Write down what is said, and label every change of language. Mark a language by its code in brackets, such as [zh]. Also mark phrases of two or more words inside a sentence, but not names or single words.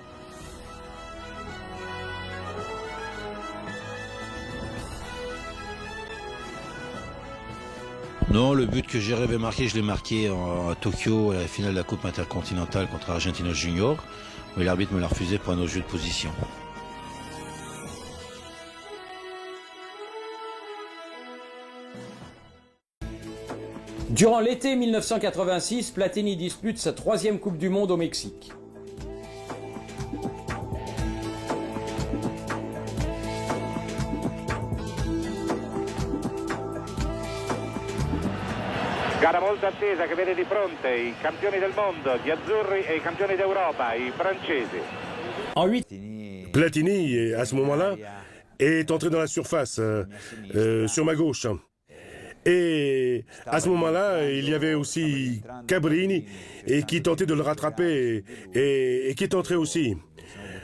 [fr] Non, le but que j'ai rêvé marquer, je l'ai marqué à Tokyo, à la finale de la Coupe intercontinentale contre Argentinos Junior, mais l'arbitre me l'a refusé pour un autre jeu de position. Durant l'été 1986, Platini dispute sa 3e Coupe du Monde au Mexique. [it] Gara molto attesa che vede di fronte i campioni del mondo, gli azzurri e i campioni d'Europa, i francesi. [fr] En 8... Platini, à ce moment-là, est entré dans la surface, sur ma gauche. Et à ce moment-là, il y avait aussi Cabrini et qui tentait de le rattraper et qui est entré aussi.